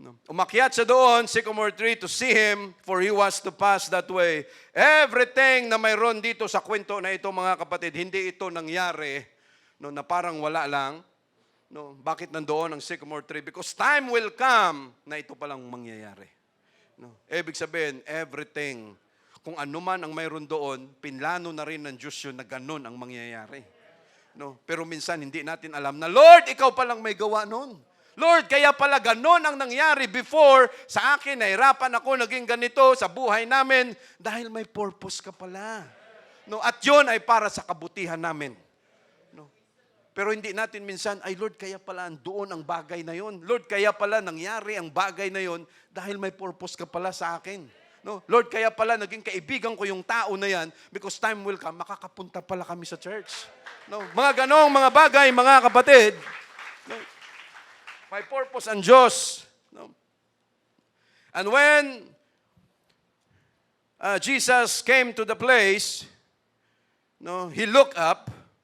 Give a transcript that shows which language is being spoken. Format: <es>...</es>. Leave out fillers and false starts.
<tl>Umakyat siya doon, sycamore tree,</tl> <en>to see him, for he was to pass that way.</en> <tl>Everything na mayroon dito sa kwento na ito, mga kapatid, hindi ito nangyari na parang wala lang. Bakit nandoon ang sycamore tree?</tl> <en>Because time will come</en> <tl>na ito palang mangyayari. Ibig sabihin, everything, kung ano man ang mayroon doon, pinlano na rin ng Diyos yun na ganun ang mangyayari. Pero minsan hindi natin alam na, Lord, ikaw palang may gawa noon. Lord, kaya pala ganun ang nangyari before sa akin, nahirapan ako, naging ganito sa buhay namin, dahil may purpose ka pala. At yun ay para sa kabutihan namin. Pero hindi natin minsan, ay Lord, kaya pala doon ang bagay na yun. Lord, kaya pala nangyari ang bagay na yun dahil may purpose ka pala sa akin. Lord, kaya pala naging kaibigan ko yung tao na yan</tl> <en>because time will come,</en> <tl>makakapunta pala kami sa church. Mga ganong mga bagay, mga kapatid, may purpose ang Diyos.</tl> <en>And when Jesus came to the place, he looked up.</en>